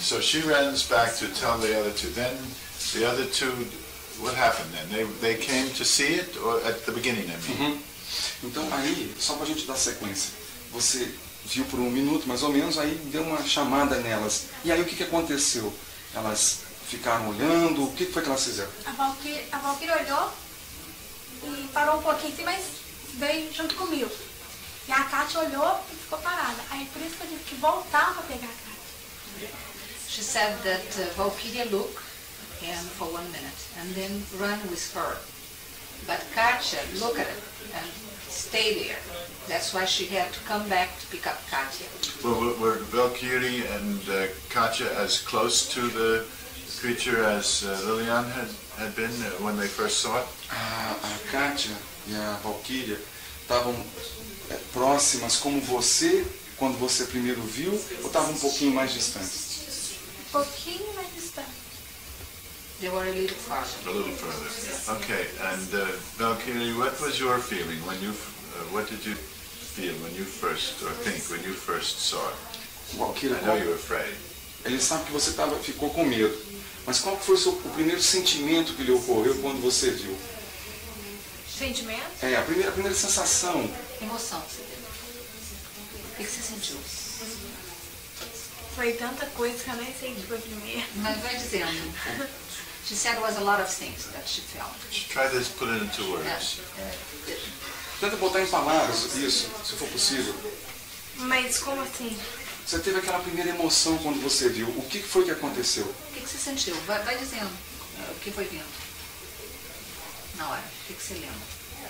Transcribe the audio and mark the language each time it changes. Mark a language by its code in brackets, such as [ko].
[en] So she runs back to tell the other two. Then the other two, what happened then? They came to see it, or at the beginning, I mean? [pt] Então aí, só para a gente dar sequência, você viu por 1 minuto mais ou menos, aí deu uma chamada nelas. E aí o que aconteceu? Elas ficaram olhando, o que foi que elas fizeram? A Valkyria olhou e parou um pouquinho assim, mas veio junto comigo. E a Cátia olhou e ficou parada. Aí por isso que eu tive que voltar para pegar a Cátia. [en] She said that Valkyria looked for 1 minute and then ran with her. But Katya looked at it and stayed there. That's why she had to come back to pick up Katya. Well, were Valkyria and Katya as close to the creature as Liliane had been when they first saw it? [pt] A Katya e a Valkyria estavam próximas como você, quando você primeiro viu, ou estavam um pouquinho mais distantes? Um pouquinho mais distante. [en] They were a little farther. A little further. Okay, and Valkyria, what was your feeling when you, what did you feel when you first, or think, when you first saw it? Valkyria, I know you were afraid. [pt] Ele sabe que você ficou com medo, mas qual foi o primeiro sentimento que lhe ocorreu quando você viu? Sentimento? A primeira sensação. Emoção, você teve. O que você sentiu? Foi tanta coisa que eu nem sei o que foi primeiro. Mas vai dizendo. [en] She said it was a lot of things that she felt. Try to put it into words. [pt] Tenta botar em palavras isso, se for possível. Mas como assim? Você teve aquela primeira emoção quando você viu. O que foi que aconteceu? O que você sentiu? Vai dizendo o que foi vindo. Na hora. O que você lembra?